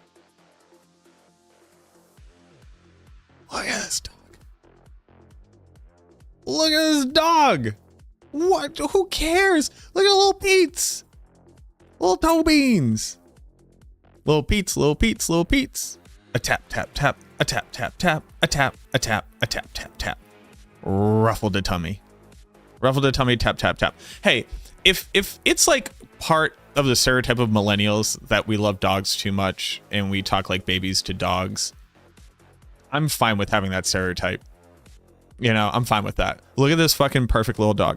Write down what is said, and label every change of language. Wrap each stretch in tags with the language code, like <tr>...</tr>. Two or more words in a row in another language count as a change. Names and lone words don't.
<en>Look at this dog. Look at this dog. What? Who cares? Look at little Pete's. Little toe beans. Little Pete's, little Pete's, little Pete's. A tap, tap, tap. A tap, tap, tap. A tap, a tap, a tap, tap, tap. Ruffled a tummy. Ruffled a tummy, tap, tap, tap. Hey, if it's like part of the stereotype of millennials that we love dogs too much and we talk like babies to dogs, I'm fine with having that stereotype. You know, I'm fine with that. Look at this fucking perfect little dog.</en>